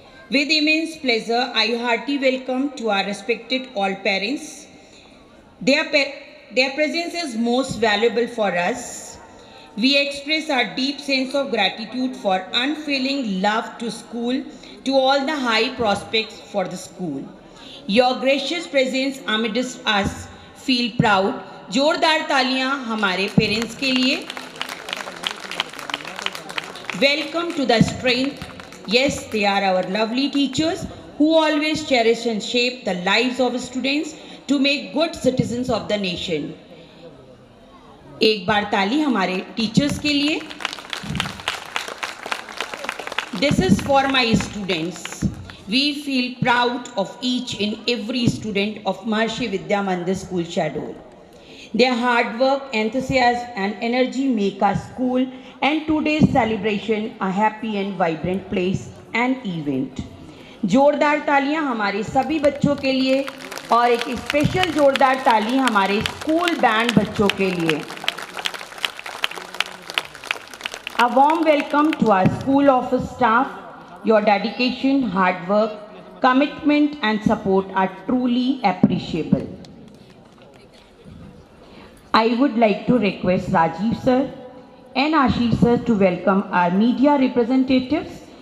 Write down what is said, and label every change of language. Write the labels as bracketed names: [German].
[English] With immense pleasure, I heartily welcome to our respected all parents. Their presence is most valuable for us. We express our deep sense of gratitude for unfailing love to school, to all the high prospects for the school. Your gracious presence amidst us feel proud. [Hindi] जोरदार तालियां हमारे parents के लिए. [English] Welcome to the strength. Yes, they are our lovely teachers who always cherish and shape the lives of students to make good citizens of the nation. [Hindi] एक बार ताली हमारे teachers के लिए. [English] This is for my students. We feel proud of each and every student of Maharshi Vidya Mandir School Shahdol. Their hard work, enthusiasm and energy make our school and today's celebration a happy and vibrant place and event. [Hindi] जोरदार तालियां हमारे सभी बच्चों के लिए और एक special जोरदार ताली हमारे स्कूल बैंड बच्चों के लिए. [English] A warm welcome to our school office staff. Your dedication, hard work, commitment and support are truly appreciable. I would like to request Rajiv sir and Ashish sir to welcome our media representatives.